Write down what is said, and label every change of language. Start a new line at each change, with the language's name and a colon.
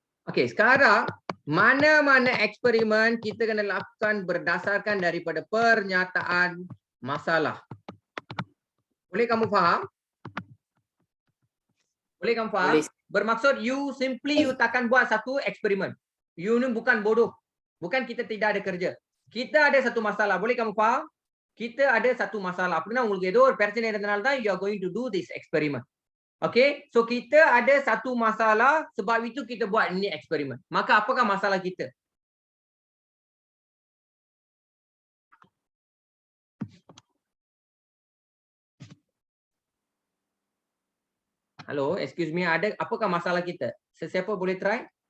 Malay: Okey, sekarang mana-mana eksperimen kita kena lakukan berdasarkan daripada pernyataan masalah. Boleh kamu faham? Boleh kamu faham? Boleh. Bermaksud you takkan buat satu eksperimen. You ni bukan bodoh. Bukan kita tidak ada kerja. Kita ada satu masalah. Boleh kamu faham? Kita ada satu masalah.
Tamil: Apna உங்களுக்கு ஏதோ ஒரு பிரச்சனை இருந்தனால தான்
English: you are going to do this experiment. Okay?
Malay: So kita ada satu masalah, sebab itu kita buat ini eksperimen. Maka apakah masalah kita?
English: Hello, excuse me,
Malay: apakah masalah kita? Sesiapa boleh try?